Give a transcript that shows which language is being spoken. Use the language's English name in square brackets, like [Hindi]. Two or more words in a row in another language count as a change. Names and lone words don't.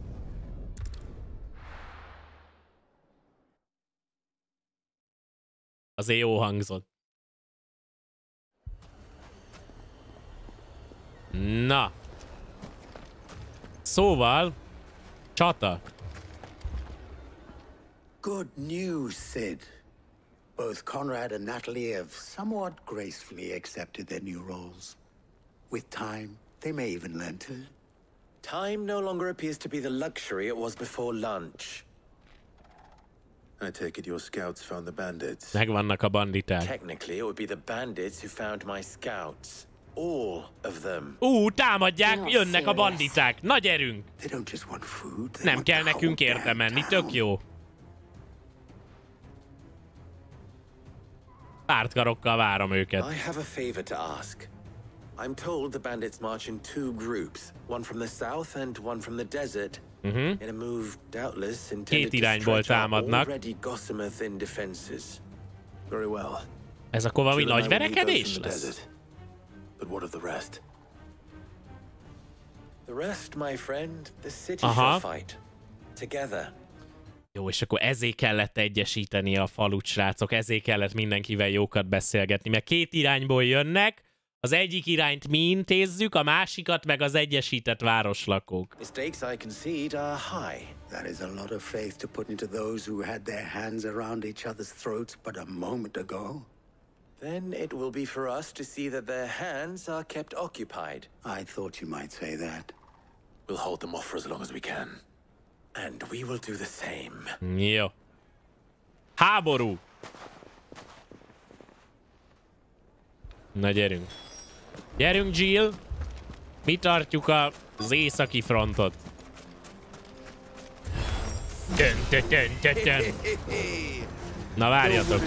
[Hungarian] Azért jó hangzott. Na. Szóval, csata. [English] Good news, Sid. Both Conrad and Natalie have somewhat gracefully accepted their new roles. With time, they may even learn to... Time no longer appears to be the luxury it was before lunch. I take it your scouts found the bandits. [Hungarian] Megvannak a banditák. [English] Technically, it would be the bandits who found my scouts. All of them. [Hungarian] Támadják, jönnek a banditák. Nagy erőnk. [English] They don't just want food. [Hungarian] Nem kell nekünk érte menni, tök jó. Pártkarokkal várom őket. [English] I have a favor to ask. I'm told the bandits march in two groups, one from the south and one from the desert. In a move doubtless intended to stretch our already gossamer thin defenses. Very well. [Hungarian] Ez akkor valami nagy verekedés lesz? [English] But what of the rest? The rest, my friend, the city shall fight together. [Hungarian] Jó, és akkor ezért kellett egyesíteni a falut, srácok, ezért kellett mindenkivel jókat beszélgetni, mert két irányból jönnek, az egyik irányt mi intézzük, a másikat meg az egyesített városlakók. [English] Mistakes I concede are high. That is a lot of faith to put into those who had their hands around each other's throats but a moment ago. Then it will be for us to see that their hands are kept occupied. I thought you might say that. We'll hold them off for as long as we can. And we will do the same. [Hungarian] Jó. Háború! Na gyerünk. Gyerünk, Jill! Mi tartjuk az északi frontot. Na várjatok.